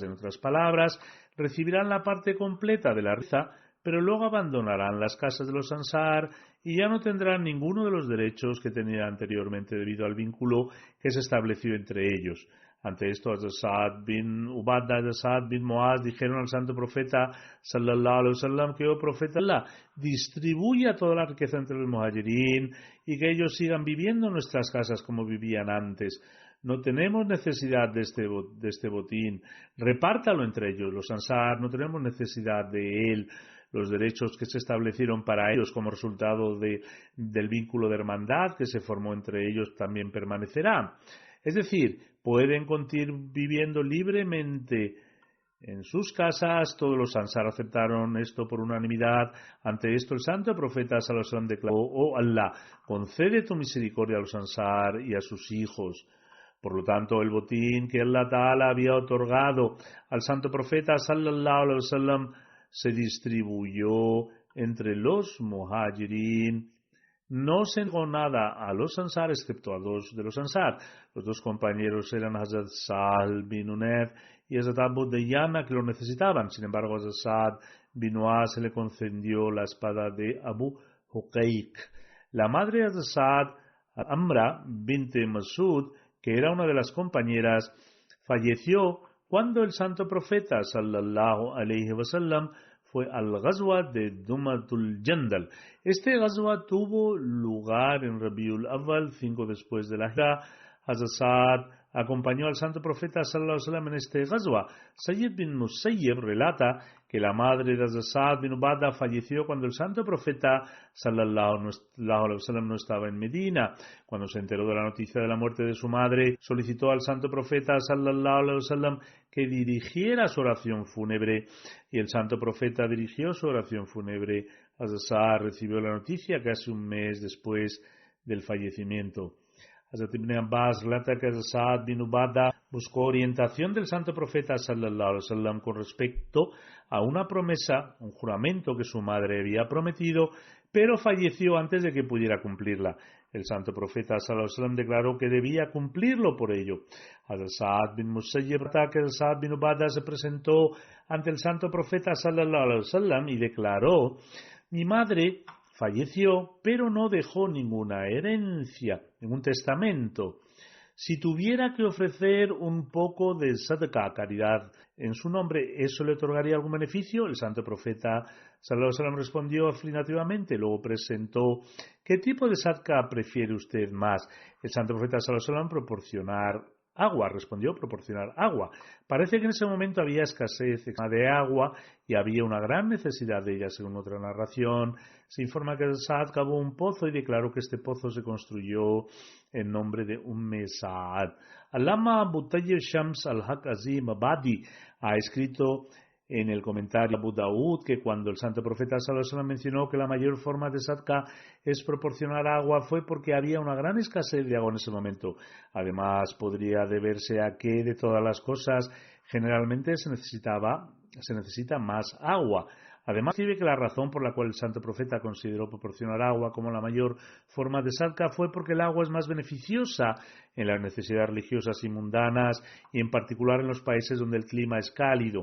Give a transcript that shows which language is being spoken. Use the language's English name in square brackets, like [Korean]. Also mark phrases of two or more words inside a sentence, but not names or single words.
[Spanish] En otras palabras, recibirán la parte completa de la riqueza, pero luego abandonarán las casas de los Ansar y ya no tendrán ninguno de los derechos que tenían anteriormente debido al vínculo que se estableció entre ellos. Ante esto, Sa'd bin Ubadah y Sa'd bin Muaz dijeron al santo profeta [Arabic] صلى الله عليه وسلم [Spanish] que, oh profeta Allah, distribuya toda la riqueza entre los Muhajirin y que ellos sigan viviendo en nuestras casas como vivían antes. No tenemos necesidad de este botín, repártalo entre ellos. Los Ansar no tenemos necesidad de él. Los derechos que se establecieron para ellos como resultado del vínculo de hermandad que se formó entre ellos también permanecerá. Es decir, pueden continuar viviendo libremente en sus casas. Todos los Ansar aceptaron esto por unanimidad. Ante esto, el santo profeta [Arabic] صلى الله عليه وسلم [Spanish] declaró: oh Allah, concede tu misericordia a los Ansar y a sus hijos. Por lo tanto, el botín que [Arabic] الله تعالى [Spanish] había otorgado al santo profeta [Arabic] صلى الله عليه وسلم [Spanish] se distribuyó entre los Muhajirin. No se negó nada a los Ansar excepto a dos de los Ansar. Los dos compañeros eran Hazrat Sahal bin Hunayf y Hazrat Abu Dayana, que lo necesitaban. Sin embargo, a Hazrat Sa'd bin Muaz se le concedió la espada de Abu Huqayq. La madre de Hazrat Sa'd, Amra bint Masud, que era una de las compañeras, falleció cuando el santo profeta [Arabic] صلى الله عليه وسلم [Spanish] fue al Ghazwa de Dumatul Jandal. Este Ghazwa tuvo lugar en Rabiul Awwal, 5 después de la Hijra. Hazrat Sa'd acompañó al santo profeta [Arabic] صلى الله عليه وسلم [Spanish] en este Ghazwa. Sayyid bin Musayyib relata que la madre de Hazrat Sa'd bin Ubadah falleció cuando el santo profeta [Arabic] صلى الله عليه وسلم [Spanish] no estaba en Medina. Cuando se enteró de la noticia de la muerte de su madre, solicitó al santo profeta [Arabic] صلى الله عليه وسلم [Spanish] que dirigiera su oración fúnebre, y el santo profeta dirigió su oración fúnebre. Hazrat Sa'd recibió la noticia casi un mes después del fallecimiento. Hazrat Ibn Abbas relata que Hazrat Sa'd bin Ubadah buscó orientación del santo profeta [Arabic] صلى الله عليه وسلم [Spanish] con respecto a una promesa, un juramento que su madre había prometido, pero falleció antes de que pudiera cumplirla. El santo profeta [Arabic] صلى الله عليه وسلم [Spanish] declaró que debía cumplirlo por ello. Hazrat Sa'd bin Musayyib relata que Hazrat Sa'd bin Ubadah se presentó ante el santo profeta [Arabic] صلى الله عليه وسلم [Spanish] y declaró: mi madre falleció, pero no dejó ninguna herencia, ningún testamento. Si tuviera que ofrecer un poco de sadaqah, caridad, en su nombre, ¿eso le otorgaría algún beneficio? El santo profeta [Arabic] صلى الله عليه وسلم [Spanish] respondió afirmativamente. Luego presentó: ¿qué tipo de sadaqah prefiere usted más? El santo profeta [Arabic] صلى الله عليه وسلم [Spanish] proporcionar agua, respondió: proporcionar agua. Parece que en ese momento había escasez de agua y había una gran necesidad de ella. Según otra narración, se informa que Sa'd cavó un pozo y declaró que este pozo se construyó en nombre de Sa'd. Allama Abu Tayyib Shams al-Haq Azim Abadi ha escrito en el comentario Abu Daud que cuando el santo profeta [Arabic] صلى الله عليه وسلم [Spanish] mencionó que la mayor forma de sadqa es proporcionar agua, fue porque había una gran escasez de agua en ese momento. Además, podría deberse a que de todas las cosas generalmente se necesita más agua. Además, escribe que la razón por la cual el santo profeta consideró proporcionar agua como la mayor forma de sadqa fue porque el agua es más beneficiosa en las necesidades religiosas y mundanas, y en particular en los países donde el clima es cálido.